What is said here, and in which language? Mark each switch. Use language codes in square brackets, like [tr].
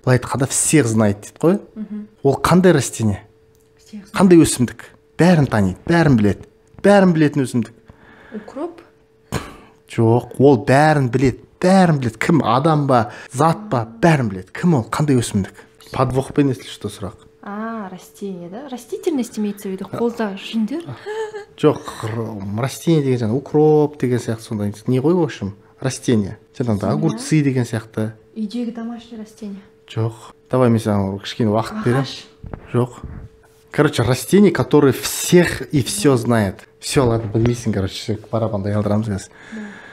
[kk] Бұл айтқанда [ru] всех знает [kk] дейді қой. Ол қандай растение? Қандай өсімдік? Бәрін таниды, бәрін біледі. Бәрін білетін өсімдік. [ru] Укроп? [kk] Жоқ, ол бәрін біледі. Кім, адам ба, зат ба, бәрін біледі. Кім ол, қандай өсімдік? Подвохпен если что сұрақ. [ru] Растение, да? Растительность имеется в виду, [kk] қолда жүндер? Жоқ, растение деген жаңа укроп деген сияқты сондай. Не ғой, в общем, растение. Жаңағыда огурцы деген сияқты. Үйдегі домашний растение. Жоқ. Давай мен саған кішкене уақыт берем. Жоқ. [ru] Короче, растение, которое всех и все знает. [kk] Все, ладно, білмейсің, короче, барабанды айналдырамыз қазір.